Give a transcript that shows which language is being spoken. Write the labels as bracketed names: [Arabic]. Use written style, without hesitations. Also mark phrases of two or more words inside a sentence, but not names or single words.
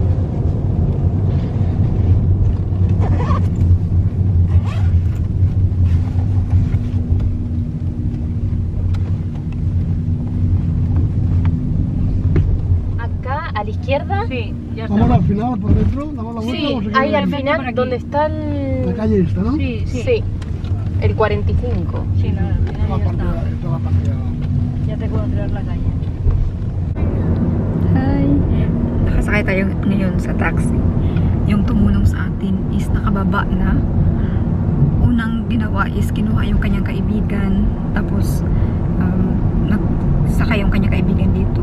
[Spanish] Acá a la izquierda. Sí, ya está. Vamos al final, por dentro, damos la vuelta. Sí, vamos a Ahí seguir al en por final, aquí. donde está la el. calle esta, ¿no? Sí, sí. Sí, el 45. Sí, no, al final La ya parte, está. esta la parte de abajo. Ya te puedo tirar la calle. [English] Hi! [Filipino] Nakasakay tayo ngayon sa taxi. Yung tumulong sa atin is nakababa na. Unang ginawa is kinuha yung kanyang kaibigan. Tapos, nagsakay yung kanyang kaibigan dito.